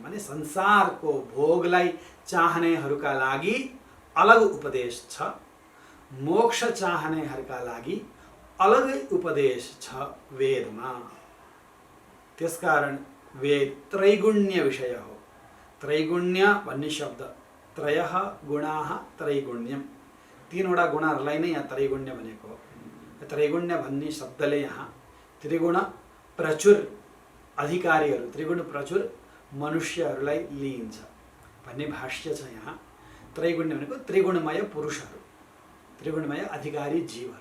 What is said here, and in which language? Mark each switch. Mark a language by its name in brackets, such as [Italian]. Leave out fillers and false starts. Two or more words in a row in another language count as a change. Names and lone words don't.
[Nepali] भने संसारको भोगलाई चाहनेहरूका लागि अलग उपदेश छ, मोक्ष चाहनेहरूका लागि अलगै उपदेश छ वेदमा। त्यसकारण वेद त्रैगुण्य विषय हो। त्रैगुण्य भन्ने शब्द, [Sanskrit] त्रयः गुणाः त्रैगुण्यम, [Nepali] तीनवटा गुणाहरूलाई नै यहाँ त्रैगुण्य भनेको हो। त्रैगुण्य भन्ने शब्दले यहाँ त्रिगुण प्रचुर अधिकारीहरू, त्रिगुण प्रचुर मनुष्यहरूलाई लिइन्छ भन्ने भाष्य छ यहाँ। त्रैगुण्य भनेको त्रिगुणमय पुरुषहरू, त्रिगुणमय अधिकारी जीवहरू।